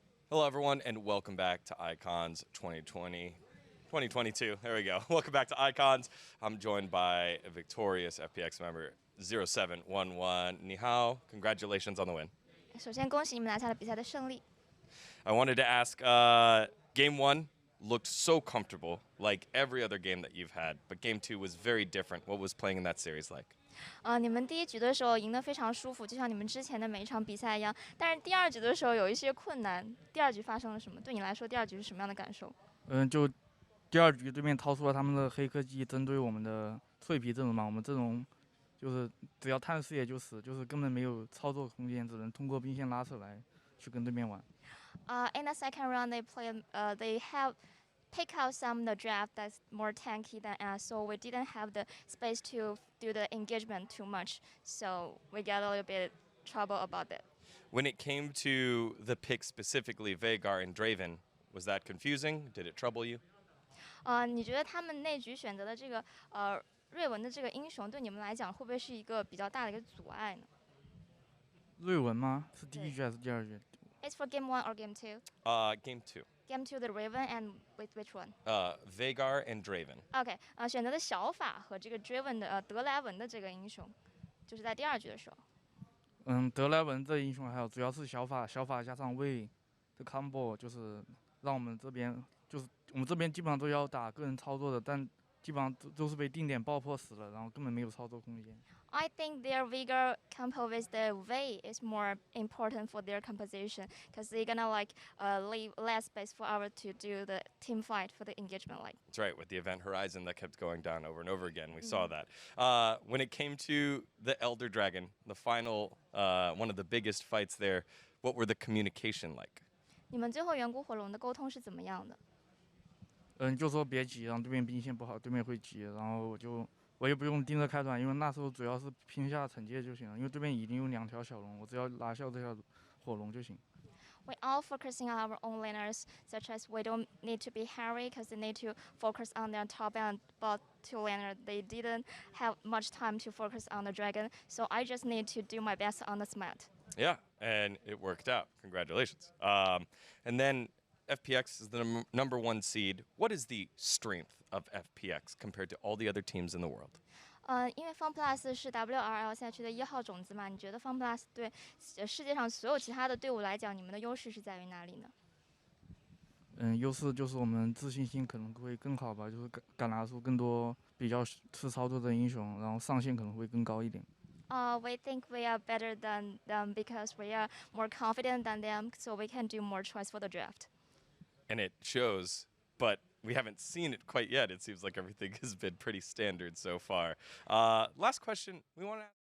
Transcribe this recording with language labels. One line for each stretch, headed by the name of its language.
English: Hello everyone and welcome back to Icons 2022. There we go. Welcome back to Icons. I'm joined by a victorious FPX member 0711.
Chinese: Ni hao.
English: Congratulations on the win.
Chinese: 首先恭喜你们拿下了比赛的胜利。
English: I wanted to ask, game 1 looked so comfortable, like every other game that you've had, but game 2 was very different. What was playing in that series like?
Chinese: 你们第一局的时候赢得非常舒服，就像你们之前的每一场比赛一样。但是第二局的时候有一些困难。第二局发生了什么？对你来说，第二局是什么样的感受？就第二局对面掏出了他们的黑科技，针对我们的脆皮阵容嘛。我们阵容就是只要探视野就死，就是根本没有操作空间，只能通过兵线拉扯来去跟对面玩。
English: In the second round, they have pick out some of the draft that's more tanky than us, so we didn't have the space to do the engagement too much. So we got a little bit trouble about that. When it came to the pick specifically, Veigar and Draven, was that confusing? Did it trouble you?
Chinese: 你觉得他们那局选择的这个瑞文的这个英雄，对你们来讲会不会是一个比较大的一个阻碍呢？瑞文吗？是第一局还是第二局？
English: It's for game 1 or game 2? Game 2. Game 2 the Raven and with which one? Veigar and Draven.
Chinese: OK, 选择的小法和这个 Draven 的德莱文的这个英雄，就是在第二局的时候。德莱文这英雄还有主要是小法加上魏的 combo， 就是让我们这边基本上都要打个人操作的，但基本上都是被定点爆破死了，然后根本没有操作空间。
English: I think their Vigor compo with the Vey is more important for their composition because they're gonna leave less space for our to do the team fight for the engagement like. That's right, with the event Horizon that kept going down over and over again. We saw that. When it came to the Elder Dragon, the final, one of the biggest fights there, what were the communication like?
Chinese: 你们最后远古火龙的沟通是怎么样的？就说别急，然后对面兵线不好，对面会急，然后我也不用盯着开团，因为那时候主要是拼下惩戒就行了，因为对面已经有2条小龙，我只要拿下这条火龙就行。
English: We all focusing on our own laners, such as we don't need to be hurry because they need to focus on their top and bot 2 laner. They didn't have much time to focus on the dragon, so I just need to do my best on the smite. Yeah, and it worked out. Congratulations. And then FPX is the number 1 seed. What is the strength of FPX compared to all the other teams in the world?
Chinese: 因为 FunPlus 是 WRL 赛区的1号种子嘛，你觉得 FunPlus 对世界上所有其他的队伍来讲，你们的优势是在于哪里呢？优势就是我们自信心可能会更好吧，就是敢拿出更多比较吃操作的英雄，然后上限可能会更高一点。
English: We think we are better than them because we are more confident than them, so we can do more choice for the draft. And it shows, but we haven't seen it quite yet. It seems like everything has been pretty standard so far. Last question, we want to ask.